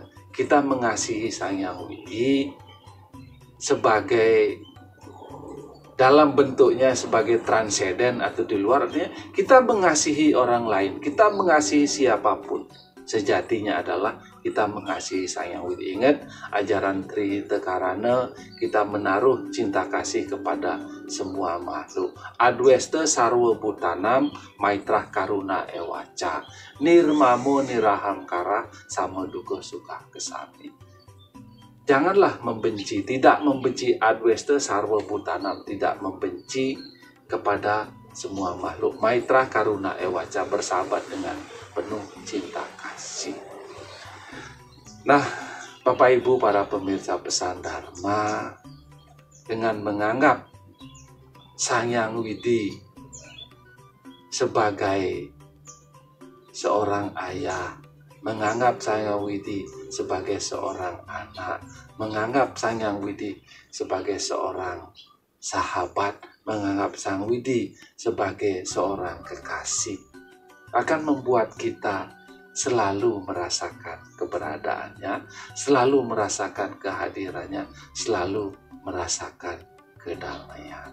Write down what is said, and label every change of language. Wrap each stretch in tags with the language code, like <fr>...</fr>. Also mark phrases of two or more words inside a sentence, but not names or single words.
<id>Kita mengasihi Sang Hyang Widi sebagai dalam bentuknya sebagai transenden atau di luar, artinya kita mengasihi orang lain, kita mengasihi siapapun. Sejatinya adalah kita mengasihi Sang Hyang Widi. Ingat ajaran Trihita Karana, kita menaruh cinta kasih kepada semua makhluk.</id> <sa>Adwesta sarwa bhutanam maitrah karuna ewaca nirmamo nirahamkara sama duka suka kesami.</sa> <id>Janganlah membenci, tidak membenci</id> <sa>adwesta sarwa bhutanam,</sa> <id>tidak membenci kepada semua makhluk.</id> <sa>Maitra karuna ewaca,</sa> <id>bersahabat dengan penuh cinta kasih. Nah, Bapak Ibu para pemirsa Pesan Dharma, dengan menganggap Sang Hyang Widi sebagai seorang ayah, menganggap Sang Hyang Widi sebagai seorang anak, menganggap Sang Hyang Widi sebagai seorang sahabat, menganggap Sang Widi sebagai seorang kekasih, akan membuat kita selalu merasakan keberadaannya, selalu merasakan kehadirannya, selalu merasakan kedamaian.</id>